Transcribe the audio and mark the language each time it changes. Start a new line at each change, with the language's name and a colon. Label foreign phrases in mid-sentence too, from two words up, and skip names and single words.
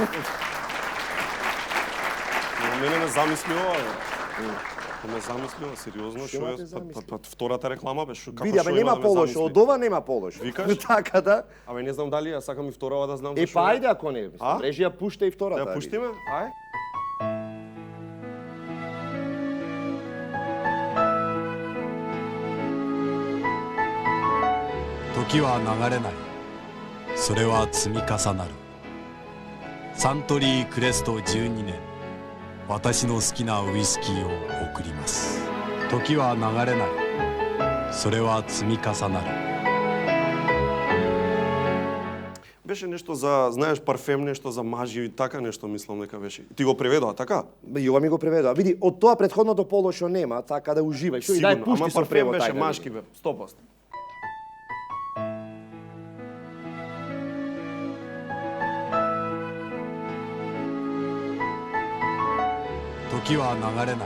Macedonian: Мене ме замислува. Ме замислува сериозно што ме те е замисли? па втората реклама беше како Види, абе нема полош, од ова нема полош. Викаш? Така да. Абе не знам дали ја сакам и вторава да знам Е зашо. па ајде ако не, А? режија пушта и втората. Да ја пуштиме? Ај.
Japanese: 時は流れない。それは積み重なる。サントリークレスト12年。私の好きなウイスキーを贈ります。時は流れない。それは積み重なる。
Macedonian: Беше нешто за, знаеш, парфем, нешто за мажи и така нешто мислам дека беше. Ти го преведоа така? И ова ми го преведоа. Види, од тоа претходното полошо нема, така да уживај. Што и дај Сигурно, пушти ама со парфем превод беше ајде. машки бе, 100%.
Japanese: 「時は流れない。